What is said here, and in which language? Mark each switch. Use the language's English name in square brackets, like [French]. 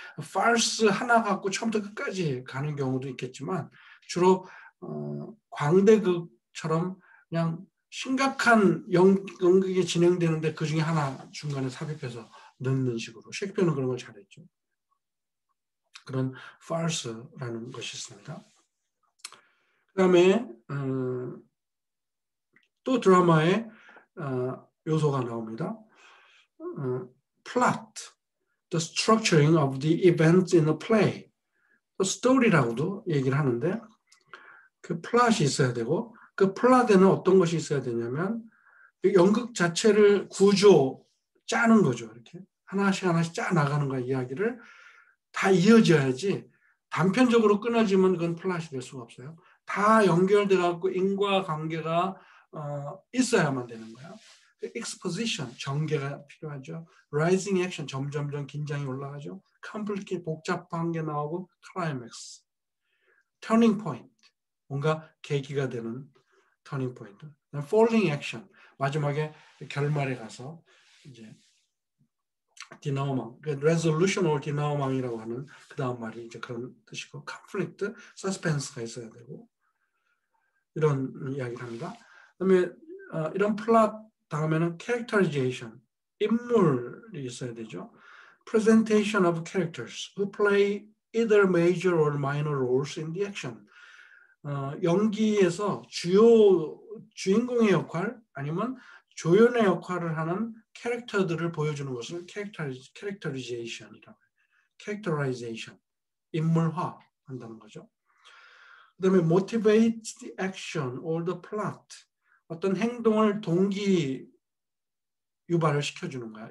[Korean] farce 하나 갖고 처음부터 끝까지 가는 경우도 있겠지만 주로 광대극처럼 그냥 심각한 연극이 진행되는데 그 중에 하나 중간에 삽입해서 넣는 식으로 셰익스피어는 그런 걸 잘했죠. 그런 farce라는 것이 있습니다. 그 다음에 또 드라마에 요소가 나옵니다. [English] plot, the structuring of the events in a play. [Korean] 스토리라고도 얘기를 하는데 그 플롯이 있어야 되고 그 플롯에는 어떤 것이 있어야 되냐면 연극 자체를 구조 짜는 거죠. 이렇게 하나씩 짜 나가는 거야. 이야기를 다 이어져야지. 단편적으로 끊어지면 그건 플롯이 될 수가 없어요. 다 연결돼 갖고 인과관계가 있어야만 되는 거야. exposition, 전개가 필요하죠. rising action, 점점점 긴장이 올라가죠. complicate, 복잡한 게 나오고 climax, turning point, 뭔가 계기가 되는 turning point. falling action, 마지막에 결말에 가서 이제 디나우망, resolution or 디나우망이라고 하는 그 다음 말이 이제 그런 뜻이고, conflict, suspense가 있어야 되고 이런 이야기를 합니다. 그다음에 이런 플롯 다음에는 characterization, 인물이 있어야 되죠. [English] presentation of characters who play either major or minor roles in the action. [Korean] 연기에서 주인공의 역할 아니면 조연의 역할을 하는 캐릭터들을 보여주는 것을 characterization이라고 해요. characterization, 인물화 한다는 거죠. 그 다음에 [English] motivate the action or the plot, [Korean] 어떤 행동을 동기 유발을 시켜주는 거야.